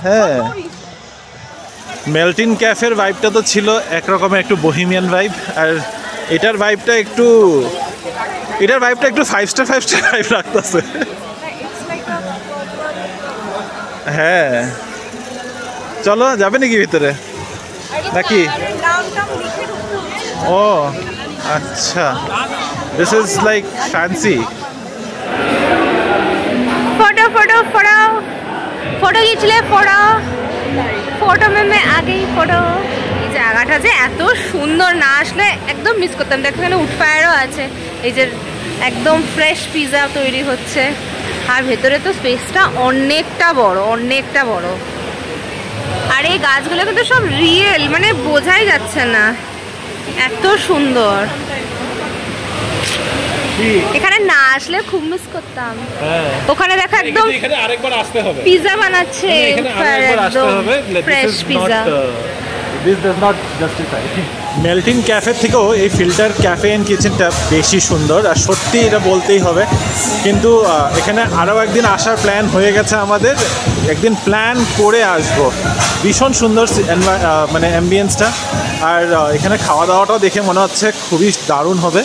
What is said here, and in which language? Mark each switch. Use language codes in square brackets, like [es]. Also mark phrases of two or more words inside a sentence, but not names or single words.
[bn] হ্যাঁ, মেল্টিন ক্যাফের ভাইবটা তো ছিল একরকমের একটু বহিমিয়ান ভাইব, আর এটার ভাইবটা একটু 5 স্টার ভাইব রাখতেছে। হ্যাঁ চলো, যাবে নাকি ভিতরে নাকি? ও আচ্ছা, [en] this is like fancy. [hi] फोटो खींच ले, फोटो में मैं आ गई फोटो। [bn] এই জায়গাটা যে এত সুন্দর, না আসলে একদম মিস করতাম। দেখো এখানে উডফায়ারও আছে, এই যে একদম ফ্রেশ পিৎজা তৈরি হচ্ছে, আর ভেতরে তো স্পেসটা অনেকটা বড়। আর এই গাছগুলো কিন্তু সব রিয়েল, মানে বোঝাই যাচ্ছে না, এত সুন্দর। এখানে না আসলে খুব মিস করতাম। ওখানে দেখো একদম এখানে আরেকবার আসতে হবে, পিৎজা বানাচ্ছে, ফ্রেশ পিৎজা। [en] This does not justify. [bn] মেল্টিন ক্যাফে থেকেও এই ফিল্টার ক্যাফে এন্ড কিচেনটা বেশি সুন্দর, আর সত্যি এটা বলতেই হবে। কিন্তু এখানে আরও একদিন আসার প্ল্যান হয়ে গেছে আমাদের, একদিন প্ল্যান করে আসবো। ভীষণ সুন্দর মানে অ্যাম্বিয়েন্সটা, আর এখানে খাওয়া দাওয়াটাও দেখে মনে হচ্ছে খুবই দারুণ হবে।